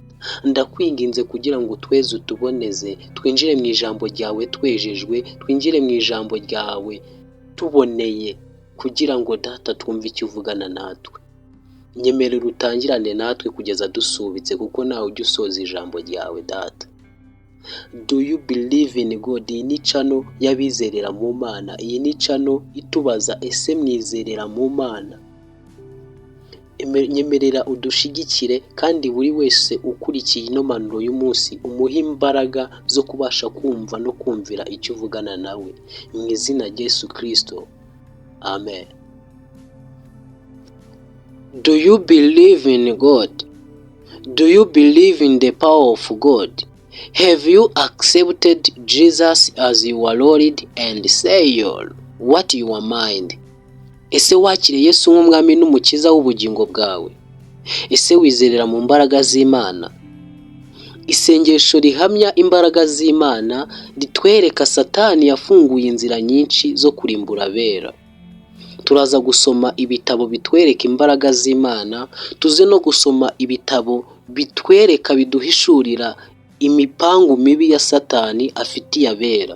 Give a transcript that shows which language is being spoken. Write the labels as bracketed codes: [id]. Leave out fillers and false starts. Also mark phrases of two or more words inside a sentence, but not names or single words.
[rw] Ndakwinginze kugira ngo utweze utuboneze, twinjire mu ijambo ryawe twejejwe, twinjire mu ijambo ryawe tuboneye, kugira ngo data twumve icyo uvugana natwe. Nyemerera utangirane natwe kugeza dusubitse, kuko nawe ujya usoza ijambo ryawe data. [en] Do you believe in God? [rw] Iyi ni cano y'abizerera mu Mana. Iyi ni cano itubaza ese mwizerera mu Mana? Nyemerera udushigikire, kandi buri wese ukurikiye ino mpanuro y'umunsi umuhe imbaraga zo kubasha kumva no kumvira icyo uvugana nawe, mu izina rya Yesu Kristo, amen. [en] Do you believe in God? Do you believe in the power of God? Have you accepted Jesus as your Lord and Savior? What your mind? [rw] Ese wakiriye Yesu nk'umwami n'umukiza w'ubugingo bwawe? Ese wizerera mu mbaraga z'Imana? Isengesho rihamya imbaraga z'Imana ritwereka Satani yafunguye inzira nyinshi zo kurimbura abera. Turaza gusoma ibitabo bitwereka imbaraga z'Imana, tuze no gusoma ibitabo bitwereka biduhishurira imipangu mibi ya Satani afitiye abera.